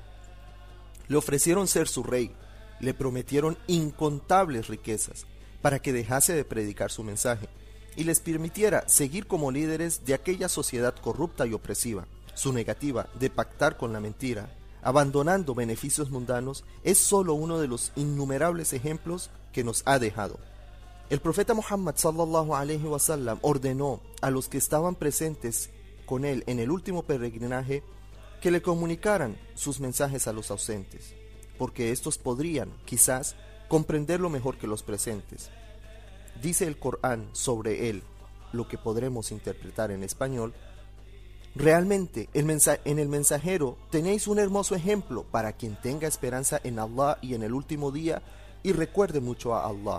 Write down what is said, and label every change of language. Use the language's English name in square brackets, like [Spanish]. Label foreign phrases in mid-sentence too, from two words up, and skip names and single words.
[Spanish] Le ofrecieron ser su rey, le prometieron incontables riquezas para que dejase de predicar su mensaje y les permitiera seguir como líderes de aquella sociedad corrupta y opresiva. Su negativa de pactar con la mentira, abandonando beneficios mundanos, es solo uno de los innumerables ejemplos que nos ha dejado. El profeta Muhammad [Arabic] صلى الله عليه وسلم [Spanish] ordenó a los que estaban presentes con él en el último peregrinaje que le comunicaran sus mensajes a los ausentes, porque estos podrían, quizás, comprenderlo mejor que los presentes. Dice el Corán sobre él, lo que podremos interpretar en español: realmente en el mensajero tenéis un hermoso ejemplo para quien tenga esperanza en Allah y en el último día y recuerde mucho a Allah.